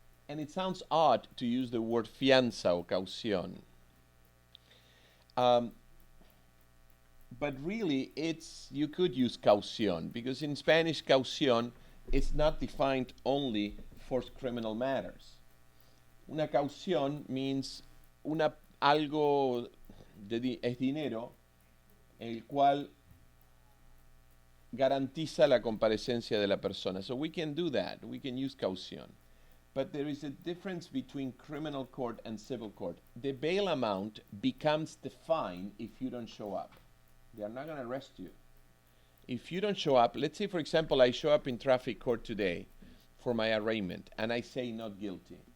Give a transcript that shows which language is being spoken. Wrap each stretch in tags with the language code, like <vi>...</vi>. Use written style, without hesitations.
<en>And it sounds odd to use the word fianza or caución. But really, you could use caución, because in Spanish, caución is not defined only for criminal matters.</en> <es>Una caución</es> <en>means</en> <es>algo es dinero, el cual garantiza la comparecencia de la persona.</es> <en>So we can do that. We can use caución. But there is a difference between criminal court and civil court. The bail amount becomes the fine if you don't show up. They are not going to arrest you. If you don't show up, let's say, for example, I show up in traffic court today for my arraignment, and I say not guilty.</en>